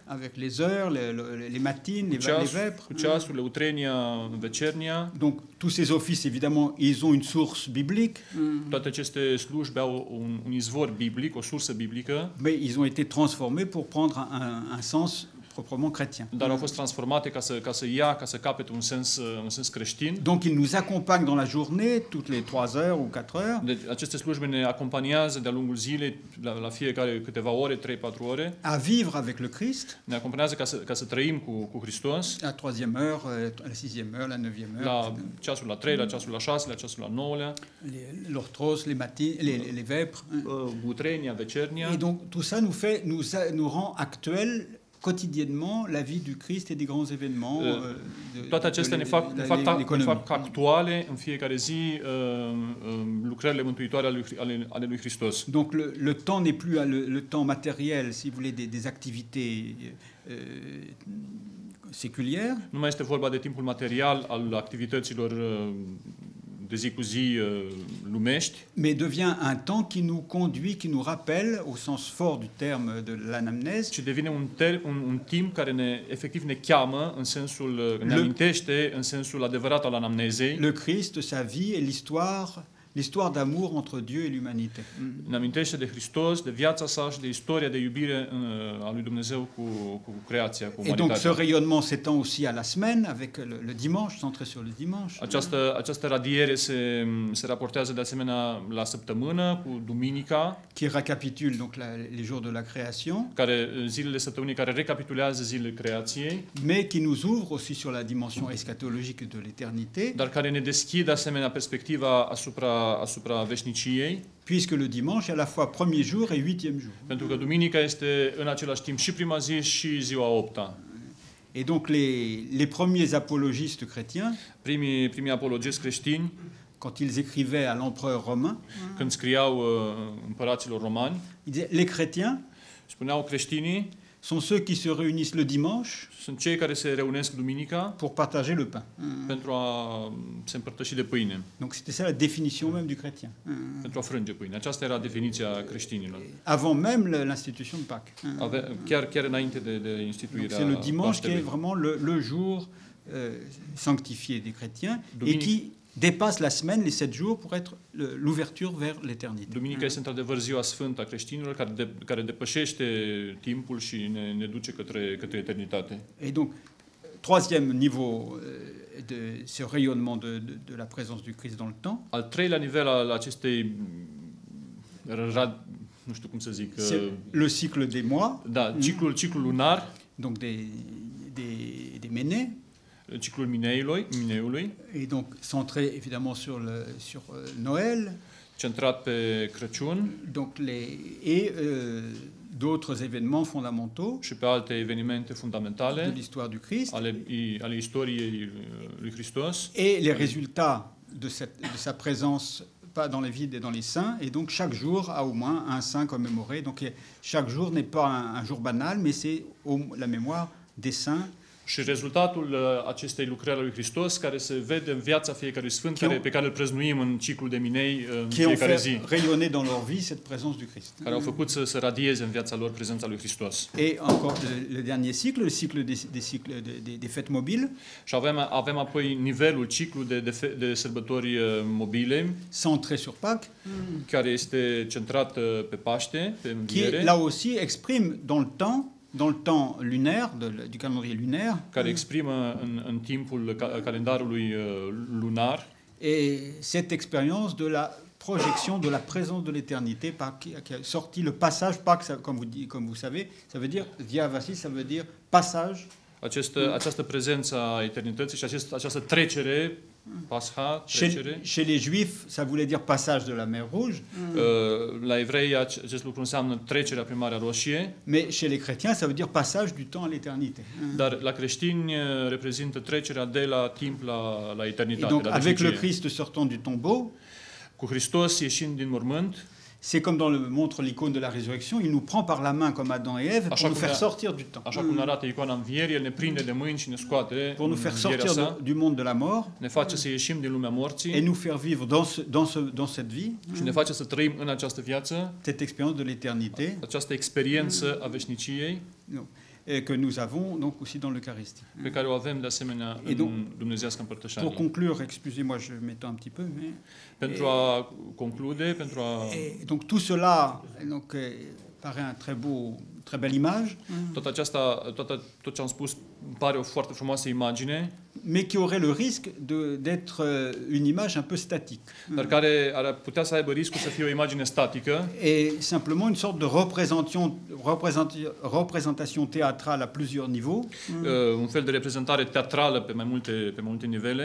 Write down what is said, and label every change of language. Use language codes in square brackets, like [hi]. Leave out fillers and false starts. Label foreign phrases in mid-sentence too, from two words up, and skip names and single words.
[fr] Avec les heures, les matines, les vêpres. [ro] cu ceasurile, utrenia, vecernia. [fr] Donc tous ces offices, évidemment, ils ont une source biblique, [ro] Toate aceste slujbe au un izvor biblic, o sursă biblică, [fr] mais ils ont été transformés pour prendre un sens proprement chrétien. [ro] dar au fost transformate ca să capete un sens creștin. [fr] Donc ils nous accompagnent dans la journée, toutes les 3 heures ou 4 heures, [ro] Deci aceste slujbe ne acompaniază de-a lungul zilei, la fiecare câteva ore, 3-4 ore. [fr] à vivre avec le Christ, [ro] Ne acompaniază ca să trăim cu Hristos, [fr] la 3e heure, la 6e heure, la 9e heure, [ro] la ceasul la 3, la ceasul la 6, la ceasul la 9-lea, [fr] l'orthros, les matines, les vêpres. [ro] utrenia, vecernia. [fr] Et donc tout ça nous rend actuels quotidiennement la vie du Christ et des grands événements. [ro] Toate acestea ne fac actuale în fiecare zi lucrările mântuitoare ale lui Hristos. [fr] Donc le temps n'est plus le temps matériel, si vous voulez, des activités séculières. [ro] Nu mai este vorba de timpul material al activităților de zi cu zi lumești, [fr] Mais devient un temps qui nous conduit, qui nous rappelle, au sens fort du terme de l'anamnèse, [ro] ci devine un timp care efectiv ne cheamă în sensul, ne amintește în sensul adevărat al anamnezei. [fr] le Christ, sa vie et l'histoire d'amour entre Dieu et l'humanité. [ro] Ne amintește de Hristos, de viața sa și de istoria de iubire a lui Dumnezeu cu creația, cu [fr] Et donc ce [ro] umanitatea. [fr] rayonnement s'étend aussi à la semaine, avec le dimanche, centré sur le dimanche. [ro] Această radiere se raportează de asemenea la săptămână, cu duminica, [fr] Qui récapitule donc les jours de la création, [ro] zilele săptămânii care recapitulează zilele creației, [fr] mais qui nous ouvre aussi sur la dimension eschatologique de l'éternité, [ro] dar care ne deschid de asemenea perspectiva asupra veșniciei, [fr] puisque le dimanche est à la fois premier jour et 8e jour. [ro] pentru că duminica este în același timp și prima zi și ziua a opta. [fr] Et donc les premiers apologistes chrétiens, [ro] Primii apologeți creștini, [fr] quand ils écrivaient à l'empereur romain, [ro] când scriau împăraților romani, [fr] ils disaient les chrétiens [ro] spuneau creștinii [fr] sont ceux qui se réunissent le dimanche [ro] sunt cei care se reunesc duminica [fr] pour partager le pain. [ro] pentru a se împărtăși de pâine, [fr] Donc c'était ça la définition même du chrétien, [ro] pentru a frânge pâine. Aceasta era definiția creștinilor. [fr] avant même l'institution de Pâques. [ro] Chiar înainte de [fr] Donc [ro] instituirea [fr] c'est le dimanche qui est [ro] Paștelui. [fr] vraiment le jour sanctifié des chrétiens et [ro] Dominique. [fr] qui dépasse la semaine, les 7 jours, pour être l'ouverture vers l'éternité. [ro] Duminica este într-adevăr ziua sfântă a creștinilor care depășește timpul și ne duce către eternitate. [fr] Et donc, troisième niveau de ce rayonnement de la présence du Christ dans le temps, [ro] Al treilea nivel al acestei nu știu cum să zic, [fr] c'est le cycle des mois, [ro] ciclul lunar, [fr] donc des ménées, [ro] ciclul mineului, [fr] et donc centré évidemment sur Noël, [ro] centrat pe Crăciun [fr] donc d'autres événements fondamentaux [ro] și pe alte evenimente [fr] de [ro] fundamentale [fr] l'histoire du Christ, [ro] ale istoriei lui Hristos, [fr] et les résultats de sa présence pas dans les vides et dans les saints, et donc chaque jour a au moins un saint commémoré. Donc chaque jour n'est pas un jour banal, mais c'est la mémoire des saints. [ro] și rezultatul acestei lucrări a lui Hristos, care se vede în viața fiecărui sfânt, pe care îl prăznuim în ciclul de minei în [fr] Qui ont [ro] fiecare [fr] fait [ro] zi, [fr] rayonner dans leur vie cette présence du Christ. [ro] care au făcut să radieze în viața lor prezența lui Hristos. [fr] Et encore le dernier cycle, le cycle des fêtes mobiles, [ro] Și avem apoi nivelul, ciclu de sărbători mobile, [fr] centré sur Pâques, [ro] care este centrat pe Paște, pe [fr] qui [ro] Înviere, [fr] là aussi exprime dans le temps lunaire, du calendrier lunaire, [ro] care exprimă în timpul calendarului lunar [fr] et cette expérience de la projection de la présence de l'éternité qui a sorti le passage, Pâques, comme vous savez, ça veut dire, Diavasi, ça veut dire passage. [ro] Această prezență a eternității și această trecere, Pascha, trecere. [fr] Chez les Juifs, ça voulait dire passage de la mer Rouge, [ro] La evrei acest lucru înseamnă trecerea prin Marea Roșie, [fr] mais chez les chrétiens, ça veut dire passage du temps à l'éternité. [ro] dar la creștini reprezintă trecerea de la timp la [fr] Et [ro] eternitate, [fr] donc, la avec le [ro] veșnicie. [fr] Christ sortant du tombeau, [ro] Cu Hristos ieșind din mormânt, [fr] C'est comme montre l'icône de la résurrection, il nous prend par la main comme Adam et Ève pour nous faire sortir du temps. [ro] Așa cum ne arată icoana învierii, El ne prinde de mâini și ne scoate [fr] Pour nous faire [ro] învierea sortir sa, [fr] du monde de la mort [ro] ne face să ieșim din lumea [fr] et [ro] morții [fr] nous faire vivre dans cette vie, [ro] și ne face să trăim în această viață, [fr] cette expérience de l'éternité [ro] această experiență a veșniciei [fr] que nous avons donc aussi dans l'Eucharistie. [ro] pe care o avem de asemenea [fr] Et donc, [ro] în Dumnezeiască [fr] Pour [ro] împărtășanie. [fr] conclure, excusez-moi, je m'étends un petit peu, mais [ro] Pentru a conclude, pentru a... [fr] et donc tout cela donc paraît très belle image, [ro] Tot ce am spus pare o foarte frumoasă imagine, [fr] mais qui aurait le risque d'être une image un peu statique. [ro] dar care ar putea să aibă riscul să fie o imagine statică [fr] Et simplement une sorte de représentation théâtrale à plusieurs niveaux, [ro] un fel de reprezentare teatrală pe mai multe nivele,